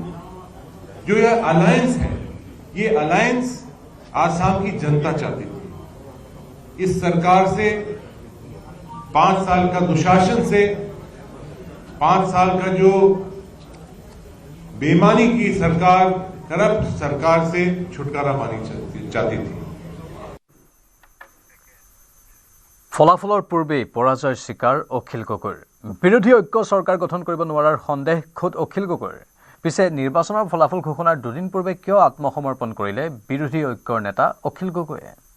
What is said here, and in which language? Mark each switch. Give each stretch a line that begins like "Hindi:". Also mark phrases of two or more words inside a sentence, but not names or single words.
Hindi: जो यह अलायंस है, ये अलायंस आसाम की जनता चाहती थी। इस सरकार से 5 साल का दुशासन से, 5 साल का जो बेईमानी की सरकार, करप्ट सरकार से छुटकारा पानी चाहती थी।
Assamese: ফলাফলৰ পূৰ্বেই পৰাজয় স্বীকাৰ অখিল গগৈৰ। বিৰোধী ঐক্য চৰকাৰ গঠন কৰিব নোৱাৰাৰ সন্দেহ খোদ অখিল গগৈৰ। পিছে নিৰ্বাচনৰ ফলাফল ঘোষণাৰ দুদিন পূৰ্বে কিয় আত্মসমৰ্পণ কৰিলে বিৰোধী ঐক্যৰ নেতা অখিল গগৈয়ে?